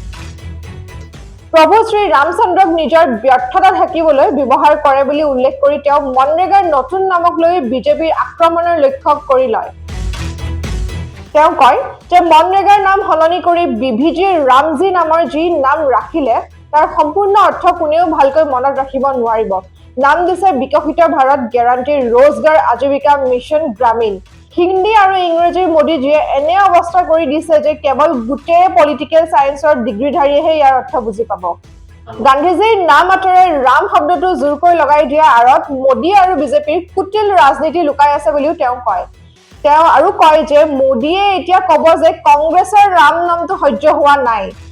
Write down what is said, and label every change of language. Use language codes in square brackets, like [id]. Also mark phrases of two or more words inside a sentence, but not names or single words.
[as] প্ৰভু শ্ৰী ৰামচন্দ্ৰক নিজৰ ব্যৰ্থতা থাকিবলৈ ব্যৱহাৰ কৰে বুলি উল্লেখ কৰি তেওঁ মনৰেগাৰ নতুন নামক লৈ বিজেপিৰ আক্ৰমণৰ লক্ষ্য কৰি লয় তেওঁ কয় যে মনৰেগাৰ নাম সলনি কৰি বিভিজি ৰামজী নামৰ যি নাম ৰাখিলে তাৰ সম্পূৰ্ণ অৰ্থ কোনেও ভালকৈ মনত ৰাখিব নোৱাৰিব নাম দিছে বিকশিত ভাৰত গ্যাৰান্টি रोजगार आजीविका मिशन ग्रामीण হিন্দী আৰু ইংৰাজীৰ মোদীজীয়ে এনে অৱস্থা কৰি দিছে যে কেৱল গুটে পলিটিকেল সায়েন্সৰ ডিগ্ৰীধাৰীহে ইয়াৰ অৰ্থ বুজি পাব গান্ধীজীৰ নাম আঁতৰাই ৰাম শব্দটো জোৰকৈ লগাই দিয়া আৰত মোদী আৰু বিজেপিৰ কুটিল ৰাজনীতি লুকাই আছে বুলিও তেওঁ কয় তেওঁ আৰু কয় যে মোদীয়ে এতিয়া কব যে কংগ্ৰেছৰ ৰাম নামটো সহ্য হোৱা নাই